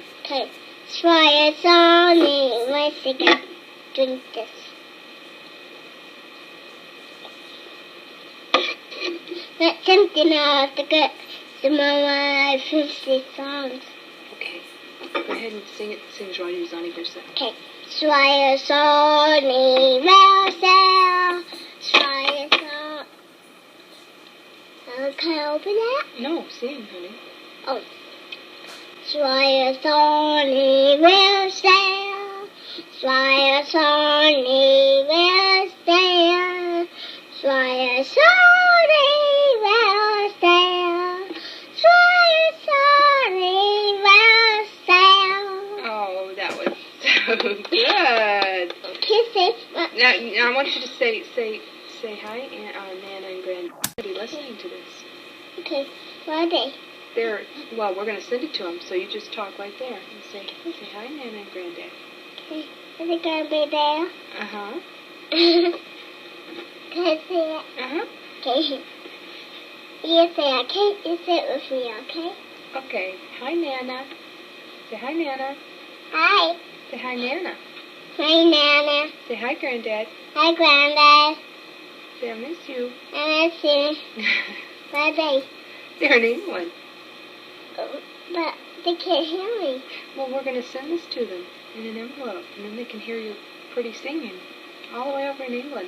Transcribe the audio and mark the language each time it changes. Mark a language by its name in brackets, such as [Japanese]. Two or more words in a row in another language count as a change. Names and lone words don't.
[English] Okay. Try it on me. Let's again. Drink this. That's something I have to get some of my 50 songs. Okay. Go ahead and sing it. Sing [French] Joyeux anniversaire. Okay. Joyeux anniversaire. Joyeux anniversaire. [English] Can I open that? No, sing, honey. [French] Oh. Joyeux anniversaire. Joyeux anniversaire. Joyeux anniversaire. Joyeux anniversaire. [English] Oh, that was so good. Kiss it. Now I want you to say hi, and Nana and Grand. They'll be listening to this. Okay. What are they? Well, we're going to send it to them, so you just talk right there and say hi, Nana and Granddad. Okay. Are they going to be there? Uh-huh. Can I say it? Uh-huh. Okay. You say okay. You sit with me, okay? Okay. Hi, Nana. Say hi, Nana. Hi. Say hi, Nana. Hi, Nana. Say hi, Granddad. Hi, Granddad. Say I miss you. I miss you. Bye-bye. They're in England. But they can't hear me. Well, we're going to send this to them in an envelope, and then they can hear you pretty singing all the way over in England.